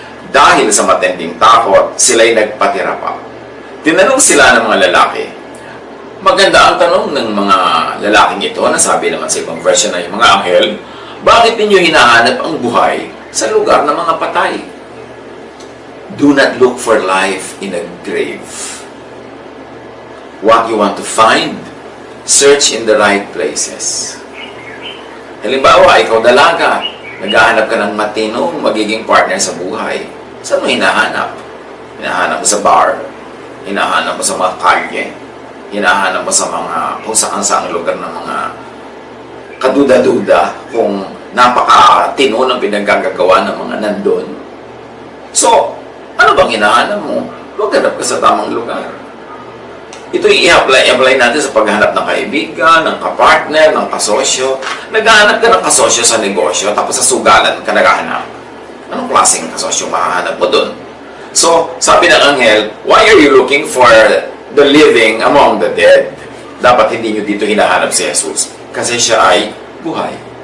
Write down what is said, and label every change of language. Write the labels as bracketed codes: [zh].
[tl] Dahil sa matinding takot, sila'y nagpatira pa. Tinanong sila ng mga lalaki. Maganda ang tanong ng mga lalaking ito, nasabi naman sa ibang version na yung mga anghel, bakit ninyo hinahanap ang buhay sa lugar ng mga patay? [en] Do not look for life in a grave. What you want to find, search in the right places. [tl] Halimbawa, ikaw dalaga, naghahanap ka ng matinong magiging partner sa buhay. Saan mo hinahanap? Hinahanap mo sa bar, hinahanap mo sa mga kalye, hinahanap mo sa mga kung saan lugar ng mga kaduda-duda, kung napakatino ng pinaggagawa ng mga nandun. So, ano bang hinahanap mo? Maghanap ka sa tamang lugar. Ito i-apply natin sa paghahanap ng kaibigan, ng kapartner, ng kasosyo. Naghahanap ka ng kasosyo sa negosyo, tapos sa sugalan ka naghahanap. Anong klaseng kasosyo mahahanap mo dun? [en] So, [tl] sabi ng anghel, [en] why are you looking for the living among the dead? [tl] Dapat hindi nyo dito hinahanap si Jesus, kasi siya ay buhay.